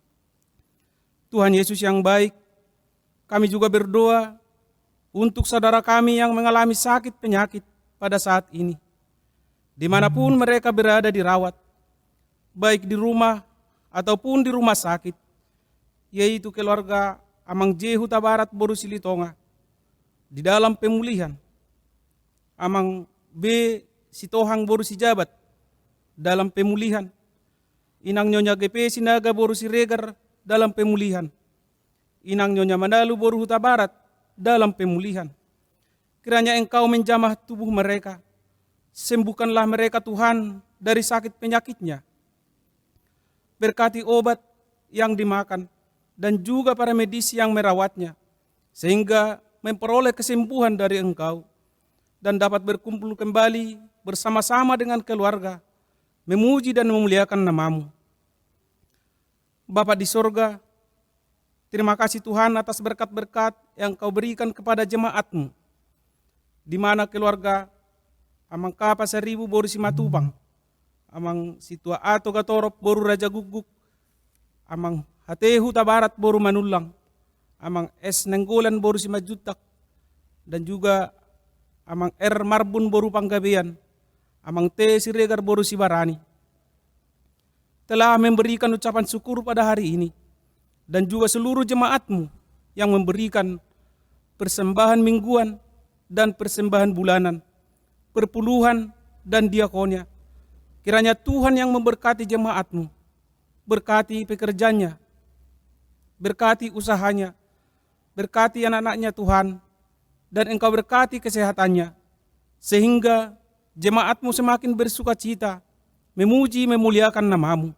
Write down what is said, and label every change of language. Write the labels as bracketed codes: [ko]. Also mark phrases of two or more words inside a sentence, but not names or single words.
[id] Tuhan Yesus yang baik, kami juga berdoa untuk saudara kami yang mengalami sakit penyakit pada saat ini, dimanapun mereka berada dirawat, baik di rumah ataupun di rumah sakit, yaitu keluarga Amang J. Huta Barat Boru Silitonga, di dalam pemulihan. Amang B. Sitohang Boru Sijabat dalam pemulihan. Inang Nyonya GP Sinaga Boru Siregar dalam pemulihan. Inang Nyonya Mandalu Boru Huta Barat dalam pemulihan. Kiranya Engkau menjamah tubuh mereka. Sembuhkanlah mereka Tuhan dari sakit penyakitnya. Berkati obat yang dimakan dan juga para medis yang merawatnya, sehingga memperoleh kesembuhan dari Engkau dan dapat berkumpul kembali bersama-sama dengan keluarga, memuji dan memuliakan nama-Mu. Bapa di sorga, terima kasih Tuhan atas berkat-berkat yang Kau berikan kepada jemaat-Mu, di mana keluarga Amang Kapa 1000 Boru Simatupang, amang situa ato gatorop boru raja guguk, amang hatehu tabarat boru manulang, amang es nenggolan boru si majutak, dan juga amang marbun boru panggabean, amang te siregar boru si barani. Telah memberikan ucapan syukur pada hari ini, dan juga seluruh jemaatmu yang memberikan persembahan mingguan dan persembahan bulanan, perpuluhan dan diakonia. Kiranya Tuhan yang memberkati jemaatmu, berkati pekerjaannya, berkati usahanya, berkati anak-anaknya Tuhan, dan Engkau berkati kesehatannya, sehingga jemaatmu semakin bersuka cita, memuji memuliakan namamu.